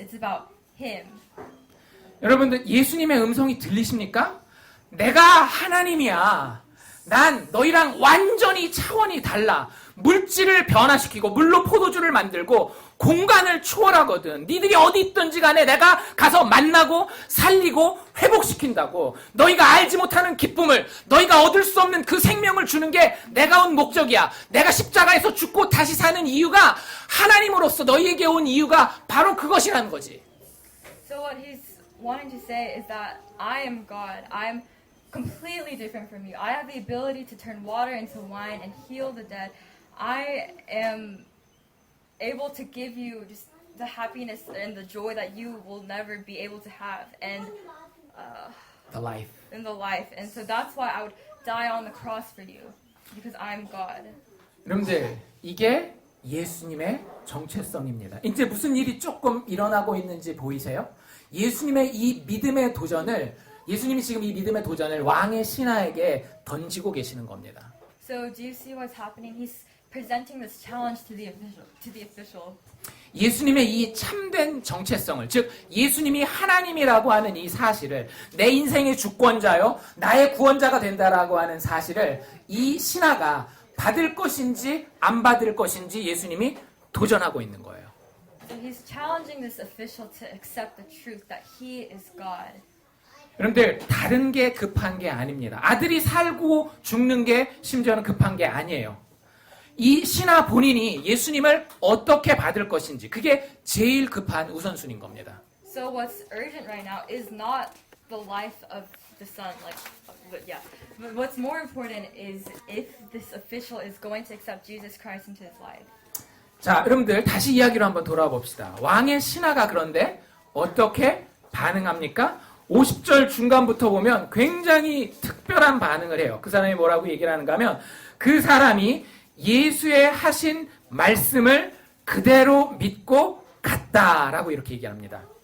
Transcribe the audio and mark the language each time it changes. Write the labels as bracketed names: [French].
[English] It's about Him. [Korean] 여러분들 예수님의 음성이 들리십니까? 내가 하나님이야. 난 너희랑 완전히 차원이 달라. 물질을 변화시키고 물로 포도주를 만들고 공간을 초월하거든. 니들이 어디 있든지 간에 내가 가서 만나고 살리고 회복시킨다고. 너희가 알지 못하는 기쁨을 너희가 얻을 수 없는 그 생명을 주는 게 내가 온 목적이야. 내가 십자가에서 죽고 다시 사는 이유가 하나님으로서 너희에게 온 이유가 바로 그것이라는 거지. [English] So what He's wanting to say is that I am God. I'm completely different from you. I have the ability to turn water into wine and heal the dead. I am able to give you just the happiness and the joy that you will never be able to have and The life. in the life. And so that's why I would die on the cross for you because I'm God. [Korean] 여러분들, 이게 예수님의 정체성입니다. 이제 무슨 일이 조금 일어나고 있는지 보이세요? 예수님의 이 믿음의 도전을, 예수님이 지금 이 믿음의 도전을 왕의 신하에게 던지고 계시는 겁니다. [English] So do you see what's happening? He's presenting this challenge to the official. [Korean] 예수님의 이 참된 정체성을, 즉 예수님이 하나님이라고 하는 이 사실을, 내 인생의 주권자요, 나의 구원자가 된다라고 하는 사실을 이 신하가 받을 것인지 안 받을 것인지 예수님이 도전하고 있는 거예요. [English] So he's challenging this official to accept the truth that he is God. [Korean] 여러분들, 다른 게 급한 게 아닙니다. 아들이 살고 죽는 게 심지어는 급한 게 아니에요. 이 신하 본인이 예수님을 어떻게 받을 것인지, 그게 제일 급한 우선순위인 겁니다. [English] So what's urgent right now is not the life of the son, But what's more important is if this official is going to accept Jesus Christ into his life. [Korean] 자, 여러분들 다시 이야기로 한번 돌아와 봅시다. 왕의 신하가 그런데 어떻게 반응합니까? 50절 중간부터 보면 굉장히 특별한 반응을 해요. 그 사람이 뭐라고 얘기를 하는가 하면, 그 사람이 예수의 하신 말씀을 그대로 믿고 갔다라고 이렇게 얘기합니다.